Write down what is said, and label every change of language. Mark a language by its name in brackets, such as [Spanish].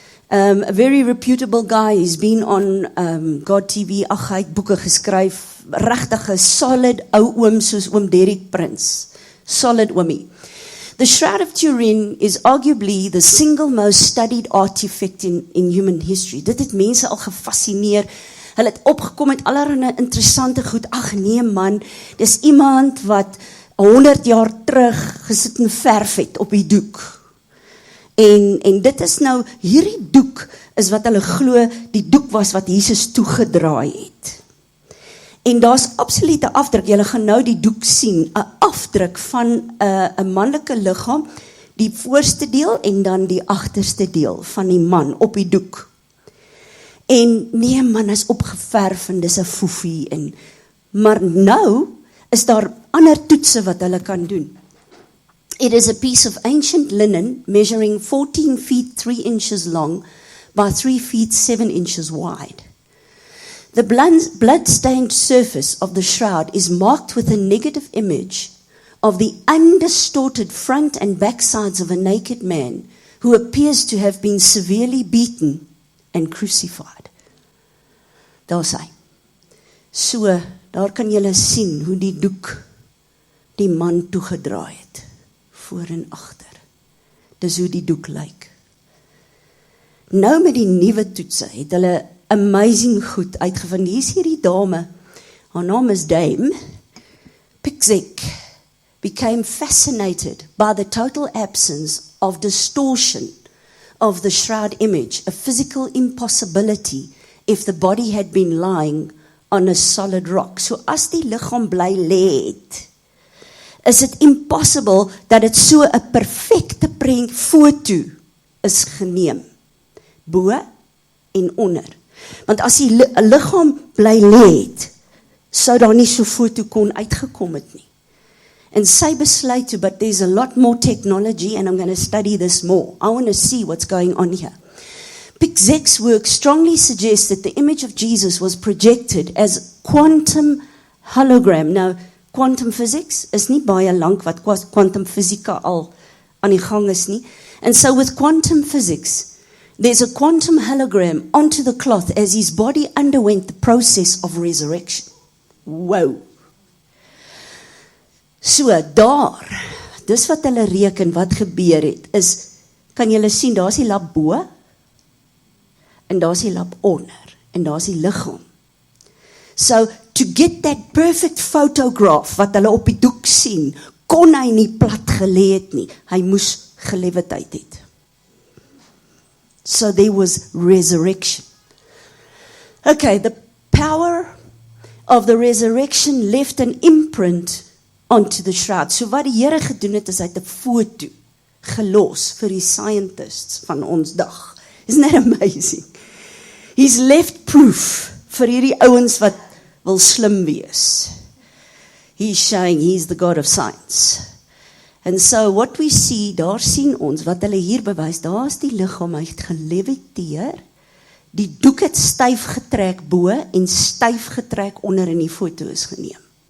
[English] A very reputable guy. He's been on God TV. [Afrikaans] Ag, hy het boeke geskryf. Regtige solid ou oom soos oom Derek Prince. Solid oomie. [English] The Shroud of Turin is arguably the single most studied artifact in human history. [Afrikaans] Dit het mense al gefascineer. Hulle het opgekom met allerlei interessante goed. Ag nee man, dis iemand wat 100 jaar terug gesit en verf het op die doek. En dit is nou, hierdie doek is wat hulle glo, die doek was wat Jesus toegedraai het. En daar's absolute afdruk, julle gaan nou die doek sien, 'n afdruk van 'n manlike liggaam, die voorste deel en dan die agterste deel van die man op die doek. En nee man, is opgeverf en dis 'n foefie. Maar nou is daar ander toetse wat hulle kan doen. [English] It is a piece of ancient linen measuring 14 feet 3 inches long by 3 feet 7 inches wide. The blood-stained surface of the shroud is marked with a negative image of the undistorted front and back sides of a naked man who appears to have been severely beaten and crucified. [Afrikaans] Daar is hy. So, daar kan julle sien hoe die doek die man toegedraai het, voor en agter. Dis hoe die doek lyk. Nou met die nuwe toetse het hulle amazing goed uitgevind. Hier is hierdie dame, haar naam is Dame Piczek, [English] became fascinated by the total absence of distortion of the shroud image, a physical impossibility if the body had been lying on a solid rock. [Afrikaans] So as die liggaam bly lê het, is [English] it impossible [Afrikaans] dat dit so 'n perfekte foto is geneem, bo en onder. Want as die liggaam bly lê het, sou daar nie so foto kon uitgekom het nie. [English] And [Afrikaans] sy besluit [English] to, but there's a lot more technology and I'm going to study this more. I want to see what's going on here. Piczek's work strongly suggests that the image of Jesus was projected as quantum hologram. Now, quantum physics [Afrikaans] is nie baie lank wat quantum fisika al aan die gang is nie. [English] And so with quantum physics, there's a quantum hologram onto the cloth as his body underwent the process of resurrection. Wow. [Afrikaans] So daar, dis wat hulle reken wat gebeur het, is, kan julle sien, daar is die lap bo, en daar is die lap onder, en daar is die liggaam. So, [English] to get that perfect photograph, [Afrikaans] wat hulle op die doek sien, kon hy nie plat gelê het nie, hy moes gelewetheid het. [English] So there was resurrection. Okay, the power of the resurrection left an imprint onto the shroud. [Afrikaans] So wat die Here gedoen het, is hy het 'n foto gelos vir die scientists van ons dag. [English] Isn't that amazing? He's left proof [Afrikaans] vir hierdie ouens wat wil slim wees. [English] He's showing he's the God of science. And so what we see, [Afrikaans] daar sien ons, wat hulle hier bewys, daar is die liggaam, hy het geleviteer, die doek het styf getrek bo en styf getrek onder in die foto is geneem.